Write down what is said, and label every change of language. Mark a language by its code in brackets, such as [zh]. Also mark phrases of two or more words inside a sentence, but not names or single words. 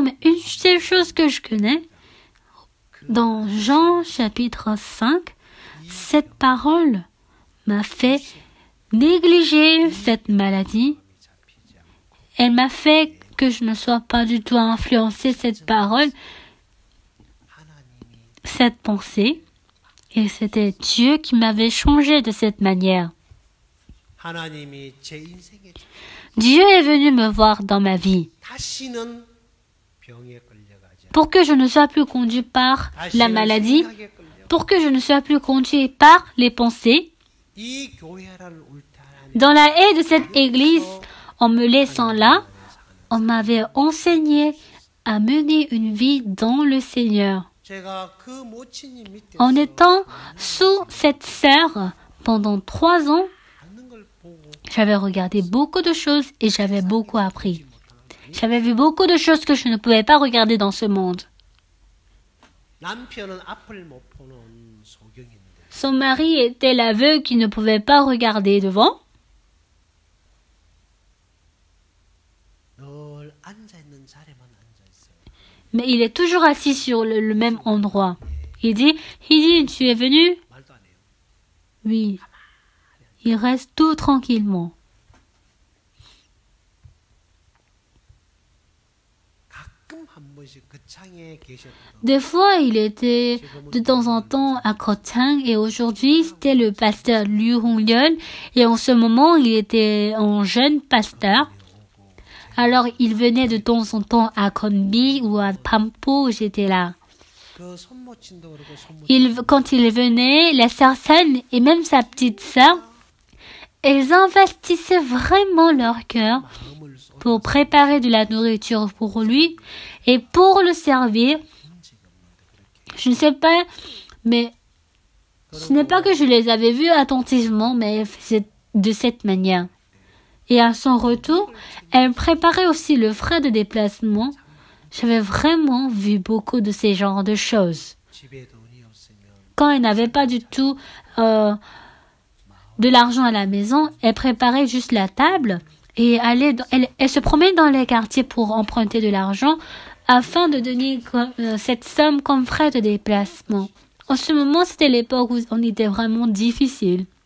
[fr] Mais une seule chose que je connais, dans Jean chapitre 5, cette parole m'a fait négliger cette maladie. Elle m'a fait que je ne sois pas du tout influencée cette parole, cette pensée. Et c'était Dieu qui m'avait changé de cette manière. [ko] 하나님이 제 인생에 [fr] Dieu est venu me voir dans ma vie [ko] 다시는 병에 걸려가지 [fr] pour que je ne sois plus conduit par la [ko] 다시는 [fr] maladie, [ko] 생각에 걸려. [fr] pour que je ne sois plus conduit par les pensées. [ko] 이 교회를 울타라니 [fr] Dans la haie de cette église, en me laissant là, on m'avait enseigné à mener une vie dans le Seigneur. [ko] 제가 그 모친님 밑에서 [fr] En étant sous cette serre pendant 3 ans, [ko] 하는 걸 보고 [fr] j'avais regardé beaucoup de choses et j'avais beaucoup appris. J'avais vu beaucoup de choses que je ne pouvais pas regarder dans ce monde. [ko] 남편은 앞을 못 보는 소경인데 [fr] Son mari était l'aveugle qui ne pouvait pas regarder devant, [ko] 늘 앉아 있는 자리만 앉아 있어요. [fr] mais il est toujours assis sur le même endroit. Il dit, tu es venu? [ko] 말도 안 해요. [fr] Oui. Il reste tout tranquillement. [ko] 가끔 한 번씩 그 창에 계셨던 [fr] Des fois, il était de temps en temps à Kochang et aujourd'hui, c'était le pasteur Liu Hongyol et en ce moment, il était un jeune pasteur. Alors, il venait de temps en temps à Konbi ou à Pampo où j'étais là. [ko] 그 손모친도 그렇고 손모친 [fr] Quand il venait, la sœur Sen et même sa petite sœur, elles investissaient vraiment leur cœur [ko] 마음을 쏟아 [fr] pour préparer de la nourriture pour lui et pour le servir. Je ne sais pas, mais ce n'est pas que je les avais vus attentivement, mais c'est de cette manière. Et à son retour, elle préparait aussi le frais de déplacement. J'avais vraiment vu beaucoup de ces genres de choses. [ko] 집에 돈이 없으면 [fr] Quand elle n'avait pas du tout de l'argent à la maison, elle préparait juste la table et elle se promène dans les quartiers pour emprunter de l'argent afin de donner cette somme comme frais de déplacement. En ce moment, c'était l'époque où on était vraiment difficile.